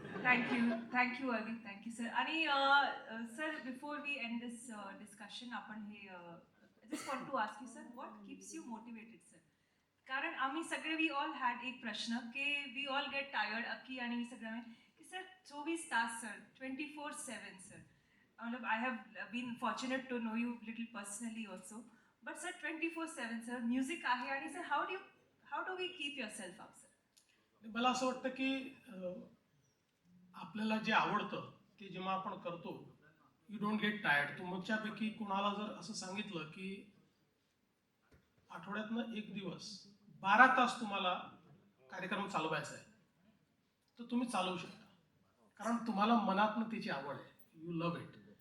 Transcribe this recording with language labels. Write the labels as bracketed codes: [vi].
[en] Thank you Arvind, thank you sir. आणि sir, before we end this discussion, [mr] आपण हे [en] Just want to ask you sir, what keeps you motivated sir? [mr] कारण आम्ही सगळे [en] we all had [mr] एक प्रश्न की [en] we all get tired, [mr] अक्की आणि सगळं, की सर 24 तास सर, 24/7 सर. [hi] मतलब [en] I have been fortunate to know you little personally also, but sir 24/7 sir music आहे, आणि sir how do we keep yourself up sir? [mr] मला असं वाटतं की आपल्याला जे आवडतं ते जेव्हा आपण करतो, [en] You don't get tired. [mr] तुमच्यापैकी कोणाला जर असं सांगितलं की आठवड्यातनं एक दिवस 12 तास तुम्हाला कार्यक्रम चालवायचा आहे, तर तुम्ही चालवू शकता, कारण तुम्हाला मनातनं त्याची आवड आहे, [en] You love it.